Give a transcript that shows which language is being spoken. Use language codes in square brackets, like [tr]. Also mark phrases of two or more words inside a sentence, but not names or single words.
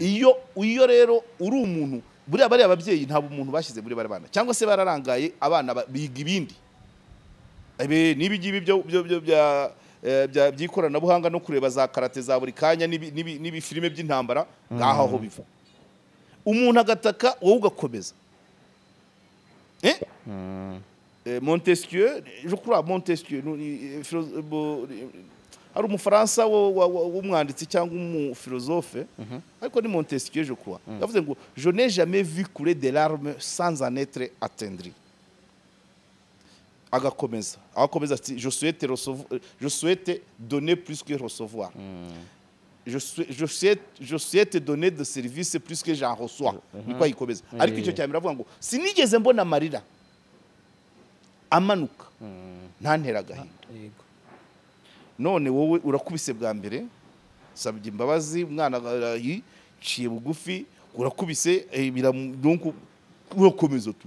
[rw] Iyo rero uri umuntu, buriya bariya ababyeyi ntabwo umuntu bashyize muri bari bana, cyangwa se bararangaye abana biga ibindi n'ibigibi by'ikoranabuhanga no kureba za karate za buri kanya n'ibifilime by'intambara ngaho aho biva. Umuntu agataka wowe ugakomeza. [fr] Montesquieu, je crois Montesquieu, [rw] hari umufaransa w'umwanditsi cyangwa umufilozofe ariko ni Montesquieu [fr] je crois [rw] yavuze ngo [fr] je n'ai jamais vu couler des larmes sans en être attendri. [rw] Agakomeza ati [fr] je souhaite donner plus que recevoir. Je souhaite donner de service plus que j'en reçois. [rw] Niko yikomeza ariko icyo cyane biravuga ngo sinigeze mbona amarira amanuka ntantera agahinda. Yego. None wowe urakubise bwa mbere sabye imbabazi umwana ciye bugufi urakubise donc urakomeza tu